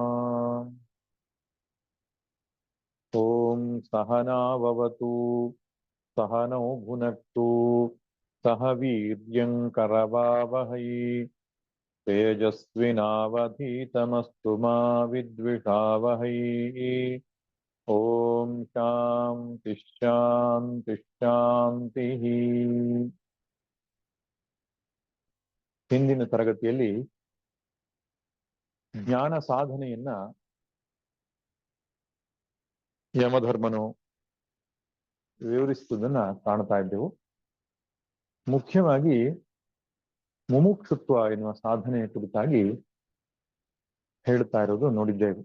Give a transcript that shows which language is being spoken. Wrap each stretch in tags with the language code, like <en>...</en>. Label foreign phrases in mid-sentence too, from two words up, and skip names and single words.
<sa>ॐ सहनाववतु सहनौ भुनक्तु सह वीर्यङ्करवावहै तेजस्विनावधीतमस्तु मा विद्विषावहै। ॐ शान्ति शान्ति शान्तिः।</sa> <kn>ಹಿಂದಿನ ತರಗತಿಯಲ್ಲಿ ಜ್ಞಾನ ಸಾಧನೆಯನ್ನ ಯಮಧರ್ಮನು ವಿವರಿಸುವುದನ್ನ ಕಾಣ್ತಾ ಇದ್ದೆವು. ಮುಖ್ಯವಾಗಿ ಮುಮುಕ್ಷುತ್ವ ಎನ್ನುವ ಸಾಧನೆಯ ಕುರಿತಾಗಿ ಹೇಳ್ತಾ ಇರೋದು ನೋಡಿದ್ದೇವೆ.</kn>